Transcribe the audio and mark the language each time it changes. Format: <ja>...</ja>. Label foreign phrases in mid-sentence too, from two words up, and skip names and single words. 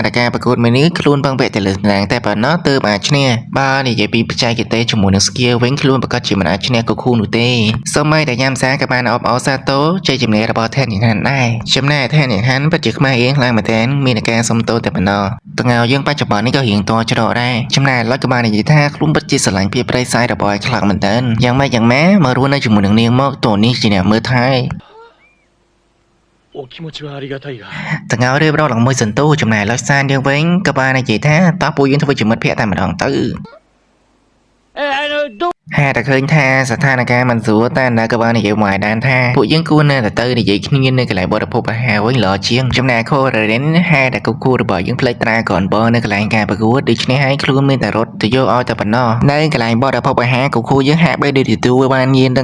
<km>តែការប្រកួតមួយនេះខ្លួនពឹងពាក់ទៅលើស្នាងតែប៉ុណ្ណោះទើបអាចឈ្នះបើនិយាយពីបច្ចេកទេសជាមួយនឹង skill វិញខ្លួនប្រកាសជាមិនអាចឈ្នះគូគូនោះទេសូម្បីតែយ៉ាំសាក៏បានអបអរសាទរជ័យជំនះរបស់ថែនយ៉ាងណាស់ដែរចំណែកថែនយ៉ាងណាស់ពិតជាខ្មែរយើងខ្លាំងមែនទែនមានការសុំទោសតែប៉ុណ្ណោះតងយើងបច្ចុប្បន្ននេះក៏រៀងតច្រកដែរចំណែកឡុចក៏បាននិយាយថាខ្លួនពិតជាស្រឡាញ់ភាពប្រៃសាយរបស់ឯខ្លាំងមែនទែនយ៉ាងម៉េចយ៉ាងម៉ាមករស់នៅជាមួយនឹងនាងមកតួនេះជាអ្នកមើលថែ</km> <ja>お気持ちはありがたいが</ja> <km>តងរៀបរាប់ឡើងមួយសន្ទុះចំណែកឡុចសានយើងវិញក៏បាននិយាយថាតោះពួកយើងធ្វើជាមិត្តភក្តិតែម្ដងទៅហេតុតែឃើញថាស្ថានភាពមិនស្រួលតែនៅក៏បាននិយាយមកឲ្យដានថាពួកយើងគួរនៅតែទៅនិយាយគ្នានៅកន្លែងបរិភោគអាហារវិញល្អ ជាងចំណែកខូរ៉េរិនហេតុតែគូរបស់យើងផ្លេចត្រាក្រនបនៅកន្លែងការប្រកួតដូច្នេះហើយខ្លួនមានតែរត់ទៅយកឲ្យតែប៉ុណ្ណោះនៅកន្លែងបរិភោគអាហារគូយើងហាក់បីដូចទទួលបានញៀន</km>